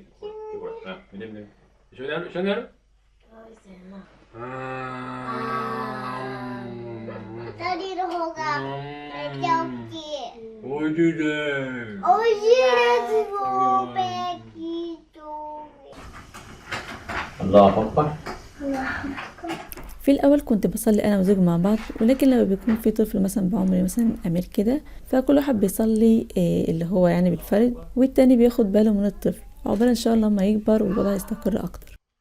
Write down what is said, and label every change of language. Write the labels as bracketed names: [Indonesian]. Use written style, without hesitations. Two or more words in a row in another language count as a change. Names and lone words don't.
[Japanese] これ。見て見て。一緒にやる？一緒にやる？うーん。ダディの方がめっちゃ大きい。おいしいです。美味しいですもうベーキーと。 [Arabic] الله أكبر. في الاول كنت بصلي انا وزوجي مع بعض، ولكن لما بيكون في طفل مثلا بعمري مثلا امير كده، فكل واحد بيصلي اللي هو يعني بالفرد، والتاني بياخد باله من الطفل عقبال ان شاء الله ما يكبر والوضع يستقر اكتر.